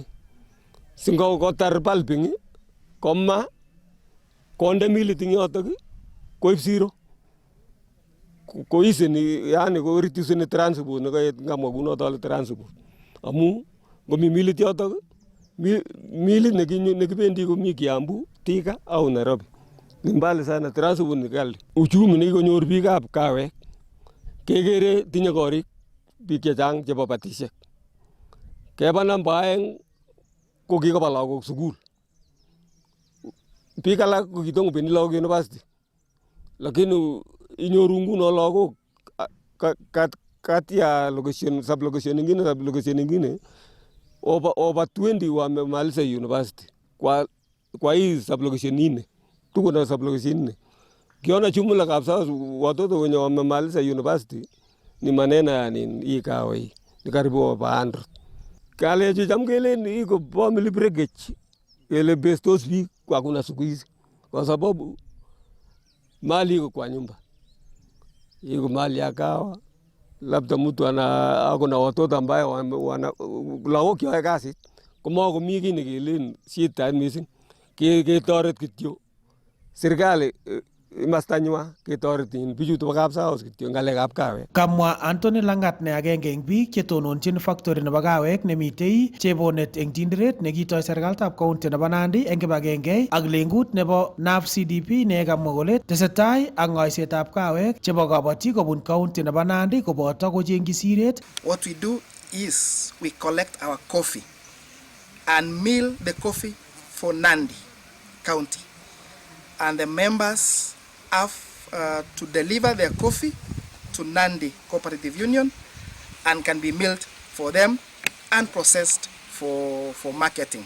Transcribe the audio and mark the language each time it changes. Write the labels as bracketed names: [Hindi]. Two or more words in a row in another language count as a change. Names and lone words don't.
[Kalenjin] Singokotar pulping koma konde milit eng yotok koib siro. Koiseni yani ko reduceni transport nekaet ngamwa kunoto ale transport. Amu ngomi milit yotok milit nekibendi komi Kiambu, Thika au Nairobi. [Swahili] Ni mbali sana, transport ni kali. [Kalenjin] Uchumi nekikonyor biikab kawek kekere tinye korik biik chechang chebo batisiek. Keba namba aeng ko kikoba lagok sukul. Biik alak ko kitongobendi lagok university. [Swahili] Lakini [Kalenjin] inyoru nguno lagok [Swahili] kati ya location sub-location ingine over 20 wamemaliza university kwa hii sub-location nne. Tuko na sub-location nne. Kiona jumla Kapsaos watoto wenye wamemaliza university ni maneno ya hii kawa hii. Ni karibu over 100. [Kalenjin] Kale cham kelen iko [English] family breakage. [Kalenjin] Kele bestos biik [Swahili] kwa kuna siku hizi. Kwa sababu mali iko kwa nyumba. Iko mali ya kawa. Labda mtu ako na watoto ambaye [Kalenjin] lagok yoe kasit. Komakomi kiy nekelen shida mising. Ketoret kityo serikali imastanywa ketoretin bichuto bo kapsaos kityo ngalekab kawek. Kamwa Anthony Langat ne agenge eng biik che tononchin factory nebo kawek nemitei Chebonet eng Tinderet nekitoi serikalitab county nebo Nandi eng kibagenge ak lengut nebo NAF CDP ne kamwa kole tesetai ak ng'oisetab kawek chebo kabatik kobun county nebo Nandi koboto kochengchi siret. [English] What we do is we collect our coffee and mill the coffee for Nandi County, and the members have to deliver their coffee to Nandi Cooperative Union and can be milled for them and processed for marketing.